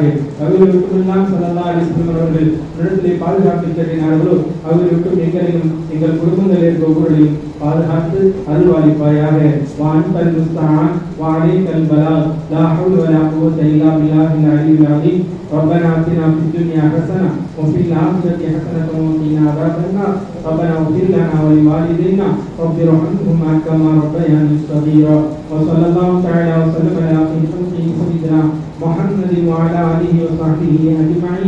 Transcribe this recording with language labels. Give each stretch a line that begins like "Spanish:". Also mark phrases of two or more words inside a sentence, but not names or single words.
Tamil: அவர்களுக்குமெல்லாம்
Arabic: صلى الله عليه وسلم
Tamil: அவர்கள் இடத்திலே பாதுகாப்பு தேடினார்களோ அவர்களுக்கும் எங்களையும் எங்கள் குடும்பங்களில் ஒவ்வொருவரையும் பாதுகாத்து அருள்வாளிப்பாயாக.
Arabic: وأنت المستعان وعليك البلاغ لا حول ولا قوة إلا بالله العلي العليم. ربنا آتنا في الدنيا حسنة وفي الآخرة حسنة وقنا عذاب النار. ربنا اغفر لنا ولوالدينا رب ارحمهما كما ربياني صغيرا. وصلى الله تعالى وسلم على خير خلقه سيدنا محمد وعلى آله وصحبه أجمعين.